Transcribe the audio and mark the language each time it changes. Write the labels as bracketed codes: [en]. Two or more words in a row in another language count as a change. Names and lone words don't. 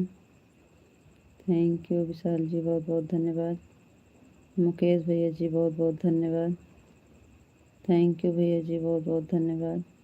[en] thank you [hi] विशाल जी, बहुत बहुत धन्यवाद। मुकेश भैया जी बहुत बहुत धन्यवाद। [en] thank you [hi] भैया जी, बहुत बहुत धन्यवाद।